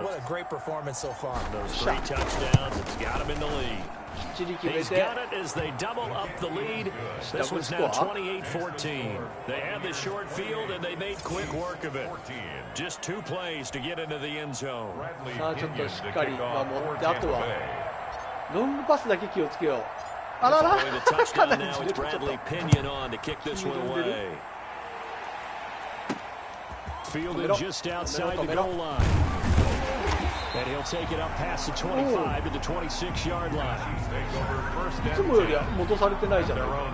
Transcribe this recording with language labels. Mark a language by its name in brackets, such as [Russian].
[English] what a great performance so far. Those 3 touchdowns, it's got him in the lead. He's got it as they double up the lead. This was now 28-14. They had the short field, and they made quick work of it. Just 2 plays to get into the end zone. [Japanese] さあちょっとしっかり守ってあとはロングパスだけ気をつけよう。あらら [English] The touchdown now is Bradley Pinion on to kick this one away. Fielded just outside the goal line. And he'll take it up past the 25 to the 26-yard line. [Japanese] いつもより戻されてないじゃない。